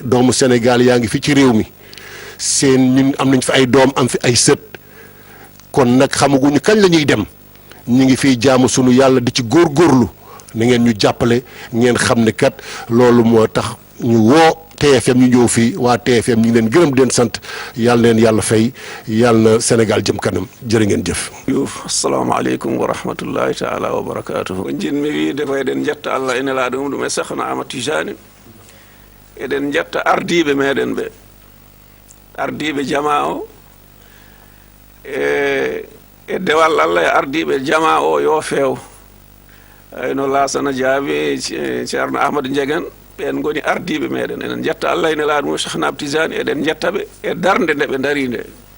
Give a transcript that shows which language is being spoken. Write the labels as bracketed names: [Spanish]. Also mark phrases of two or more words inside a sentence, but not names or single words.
[Wolof] doomu Sénégal yaa ngi fi ci réew mi seen ñun am nañ fi ay doom am fi ay sët kon nag xamaguñu kañ la ñuy dem ñu ngi fiy jaamu sunu yàlla di ci góorgóorlu na ngeen ñu jàppale ngeen xam ne kat loolu moo tax ñu woo TFM ñu ñëw fii waa TFM ñu ngi leen gërëm di leen sant yàlla leen yàlla fay yàlla na Sénégal jëm kanam jërë ngeen jëf. [Arabic] السلام عليكم ورحمة الله تعالى وبركاته [Fula] jinmi wiide ko eɗen jetta Allah ene laaɗo mum ɗum e Cheikhna Ahmad Tijani eɗen jetta ardiɓe meɗen ɓe ardiɓe jama o e dewal Allah e ardiɓe jama o yo feew ayno Laasana Jaabi ceerno Ahmadou Ndiéguène ɓen goni ardiɓe meɗen enen jetta Allah ene laaɗo mum Cheikhna Ahmad Tijani eɗen jettaɓe e darde nde ɓe daari nde